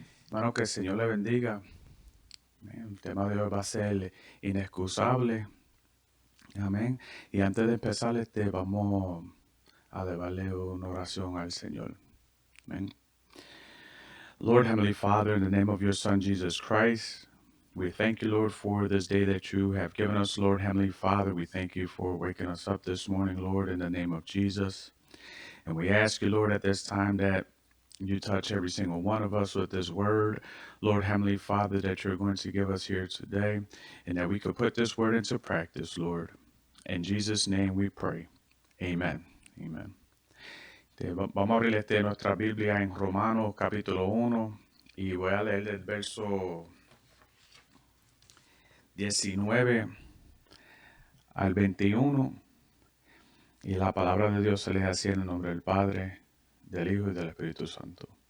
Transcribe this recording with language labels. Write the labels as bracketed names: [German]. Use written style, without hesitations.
[Spanish] Bueno, que el Señor le bendiga. El tema de hoy va a ser inexcusable. Amén. Y antes de empezar, vamos a darle una oración al Señor. Amén. [English] Lord, Heavenly Father, in the name of your Son, Jesus Christ, we thank you, Lord, for this day that you have given us, Lord, Heavenly Father. We thank you for waking us up this morning, Lord, in the name of Jesus. And we ask you, Lord, at this time that you touch every single one of us with this word, Lord, Heavenly Father, that you're going to give us here today, and that we could put this word into practice, Lord. In Jesus' name we pray. Amen. Amen. [Spanish] Vamos a abrir nuestra Biblia en Romanos capítulo 1 y voy a leer el verso 19 al 21 y la palabra de Dios se les hacía en el nombre del Padre, del Hijo y del Espíritu Santo.